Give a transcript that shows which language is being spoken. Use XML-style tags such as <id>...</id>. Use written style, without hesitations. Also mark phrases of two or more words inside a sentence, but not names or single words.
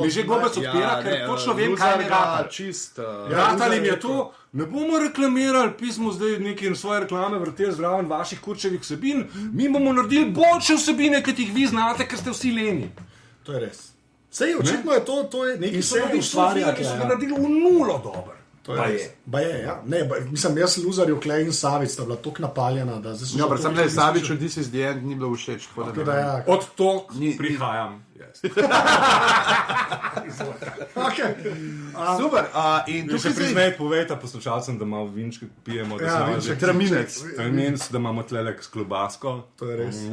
<sl>mi že gobec odpira, ker točno vem, kaj mi rata. Ratali mi je to, ne bomo reklamirali pismo zdaj neki svoje reklame vrteli zraven vaših kurčevih vsebin, mi bomo naredili boljše vsebine, kot jih vi znate, ker ste vsi leni. To je res. Sej, očitno je to je nekaj Ki so ga naredili v nulo dobro. Ja. Ne, mislim, jaz Luzarju, Klej in Savic sta bila tako napaljena, da zdaj so... Ja, predvsem ne, Saviču This is the end ni bilo všeč. Od tok prihajam. Okay. Super. In tu se priznajte, povejte poslušalcem, da malo vinčke pijemo. Traminec. Traminec, da imamo tlelek s klobasko. To je res.</sl>